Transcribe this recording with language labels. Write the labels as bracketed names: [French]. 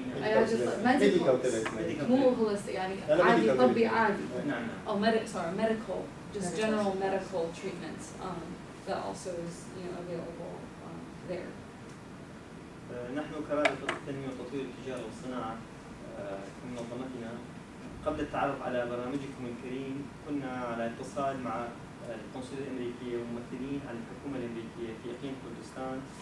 [Arabic] علاج medical. مو holistic يعني عادي طبي عادي. [English] Oh, medical, just general medical treatments that also is available there. [Arabic] نحن كرائد التنمية وتطوير التجارة والصناعة في منظمتنا قبل التعرف على برنامجكم الكريم كنا على اتصال مع القنصلية الأمريكية وممثلين عن الحكومة الأمريكية في إقليم كردستان